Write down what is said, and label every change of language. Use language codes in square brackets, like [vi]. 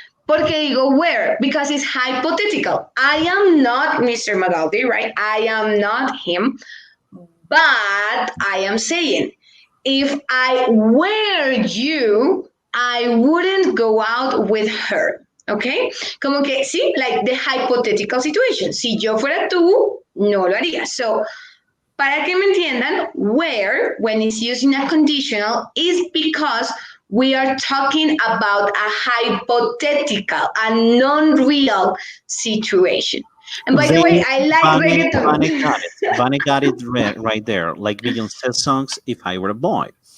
[es] Porque digo [en] where? Because it's hypothetical. I am not Mr. Magaldi, right? I am not him. But I am saying, if I were you, I wouldn't go out with her. Okay? [es] Como que, sí, [en] like the hypothetical situation. [es] Si yo fuera tú, no lo haría. [en] So, [es] para que me entiendan, [en] where, when it's using a conditional, is because we are talking about a hypothetical, a non-real situation. And by the way, Then I like Vane reggaeton. got it. Vane got it right there, like Beyonce songs, If I Were a Boy.